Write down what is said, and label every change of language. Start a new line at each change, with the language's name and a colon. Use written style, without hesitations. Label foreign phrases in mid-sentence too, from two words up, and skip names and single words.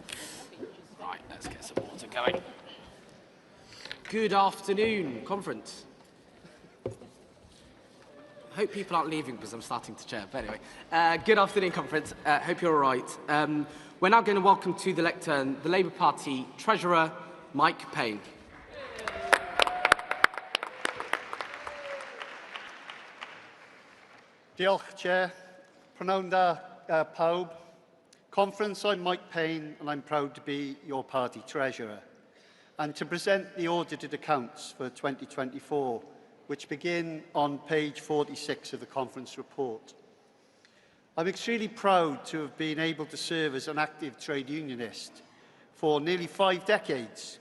English: Right, let's get some water going. Good afternoon, conference. Hope people aren't leaving because I'm starting to chair. But anyway, good afternoon, conference. Hope you're all right. We're now going to welcome to the lectern the Labour Party Treasurer, Mike Payne.
Welsh: Diolch, Chair. Prynawn da pawb.
English: Conference, I'm Mike Payne and I'm proud to be your party Treasurer and to present the audited accounts for 2024, which begin on page 46 of the conference report. I'm extremely proud to have been able to serve as an active trade unionist for nearly 5 decades.